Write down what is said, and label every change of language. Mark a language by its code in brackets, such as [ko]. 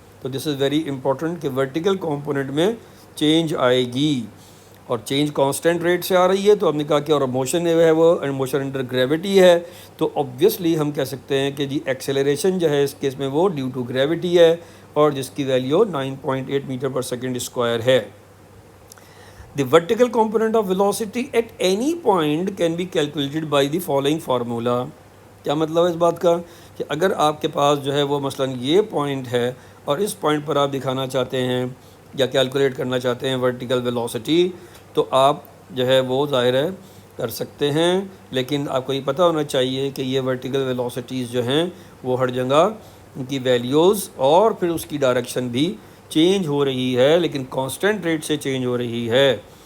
[ur] تو [en] this is very important [ur] کہ vertical component میں چینج آئے گی اور چینج کانسٹنٹ ریٹ سے آ رہی ہے. تو ہم نے کہا کہ اور موشن جو ہے وہ موشن انڈر گریوٹی ہے, تو آبویسلی ہم کہہ سکتے ہیں کہ جی ایکسیلریشن جو ہے اس کیس میں وہ ڈیو ٹو گریوٹی ہے اور جس کی value 9.8 metre per second square ہے. [en] The vertical component of velocity at any point can be calculated by the following formula. [ur] کیا مطلب ہے اس بات کا کہ اگر آپ کے پاس جو ہے وہ مثلاً یہ پوائنٹ ہے اور اس پوائنٹ پر آپ دکھانا چاہتے ہیں یا کیلکولیٹ کرنا چاہتے ہیں ورٹیکل ویلوسٹی, تو آپ جو ہے وہ ظاہر ہے کر سکتے ہیں, لیکن آپ کو یہ پتہ ہونا چاہیے کہ یہ ورٹیکل ویلوسٹیز جو ہیں وہ ہر جگہ ان کی ویلیوز اور پھر اس کی ڈائریکشن بھی چینج ہو رہی ہے, لیکن کانسٹنٹ ریٹ سے چینج ہو رہی ہے.